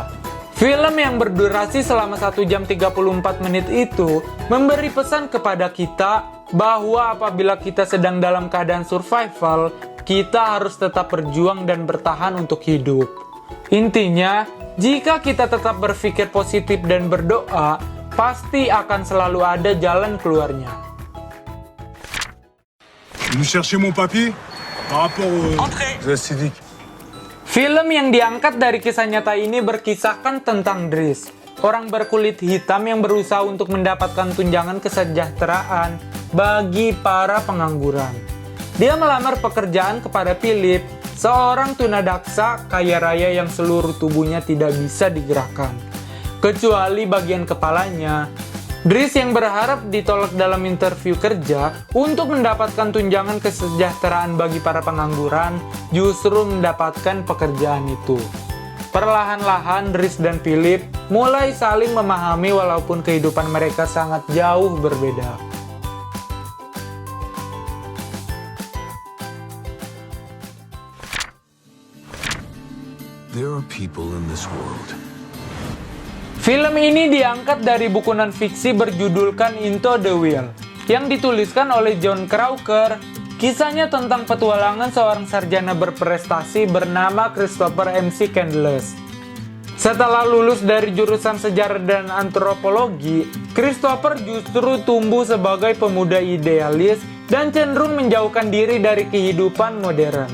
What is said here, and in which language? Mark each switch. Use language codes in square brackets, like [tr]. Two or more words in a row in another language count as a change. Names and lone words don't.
[id] Film yang berdurasi selama 1 jam 34 menit itu memberi pesan kepada kita bahwa apabila kita sedang dalam keadaan survival, kita harus tetap berjuang dan bertahan untuk hidup. Intinya, jika kita tetap berpikir positif dan berdoa, pasti akan selalu ada jalan keluarnya. [fr] Vous cherchez mon papier par rapport aux acidiques. [id] Film yang diangkat dari kisah nyata ini berkisahkan tentang Dries, orang berkulit hitam yang berusaha untuk mendapatkan tunjangan kesejahteraan bagi para pengangguran. Dia melamar pekerjaan kepada Philip, seorang tunadaksa kaya raya yang seluruh tubuhnya tidak bisa digerakkan, kecuali bagian kepalanya. Dries yang berharap ditolak dalam interview kerja untuk mendapatkan tunjangan kesejahteraan bagi para pengangguran, justru mendapatkan pekerjaan itu. Perlahan-lahan Dries dan Philip mulai saling memahami walaupun kehidupan mereka sangat jauh berbeda. [en] There are people in this world. [id] Film ini diangkat dari buku non-fiksi berjudulkan Into the Wild yang dituliskan oleh John Crocker. Kisahnya tentang petualangan seorang sarjana berprestasi bernama Christopher MC Candless. Setelah lulus dari jurusan sejarah dan antropologi, Christopher justru tumbuh sebagai pemuda idealis dan cenderung menjauhkan diri dari kehidupan modern.